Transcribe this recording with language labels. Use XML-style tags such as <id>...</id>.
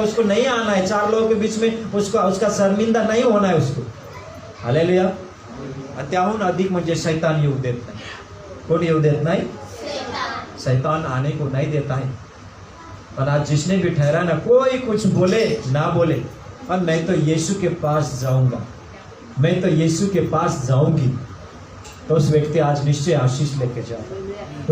<hi>उसको नहीं आना है, 4 लोगों के बीच में उसका शर्मिंदा नहीं होना है उसको. हालेलुया.</hi> <mr>त्याहून अधिक म्हणजे शैतान येऊ देत नाही. कोण येऊ देत नाही?</mr> <hi>शैतान आने को नहीं देता है. पर आज जिसने भी ठहरा ना, कोई कुछ बोले ना बोले, और मैं तो यीशु के पास जाऊंगा, मैं तो यीशु के पास जाऊंगी, तो उस व्यक्ति आज निश्चय आशीष लेके जाएगा.</hi>